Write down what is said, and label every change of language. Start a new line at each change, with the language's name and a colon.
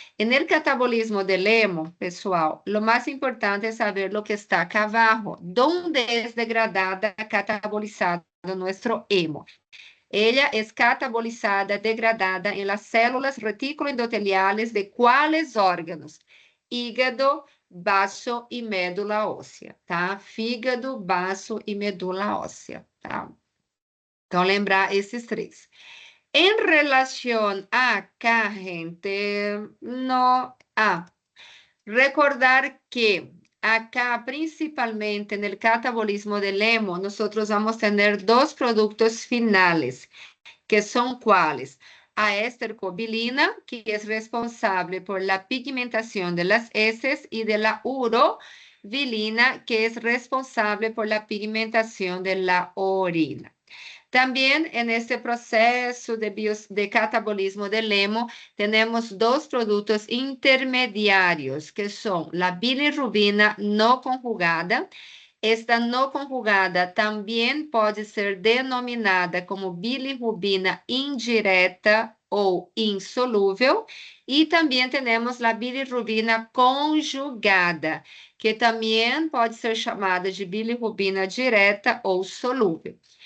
Spanish: En el catabolismo del hemo, pessoal, lo más importante es saber lo que está acá abajo. ¿Dónde es degradada, catabolizada nuestro hemo? Ella es catabolizada, degradada en las células retículo-endoteliales de ¿cuáles órganos?
Portuguese: Hígado, baço e médula óssea, tá? Fígado, baço e medula óssea, tá? Então, lembrar esses 3. Em relação a acá, gente, no...
Spanish: recordar que acá, principalmente en el catabolismo del hemo, nosotros vamos a tener 2 productos finales, que son ¿cuáles? A estercobilina, que es responsable por la pigmentación de las heces, y de la urobilina, que es responsable por la pigmentación de la orina. También en este proceso de catabolismo del hemo tenemos dos productos intermediarios que son la bilirrubina no conjugada.
Portuguese: Esta no conjugada também pode ser denominada como bilirrubina indireta ou insolúvel. E também temos a bilirrubina conjugada, que também pode ser chamada de bilirrubina direta ou solúvel.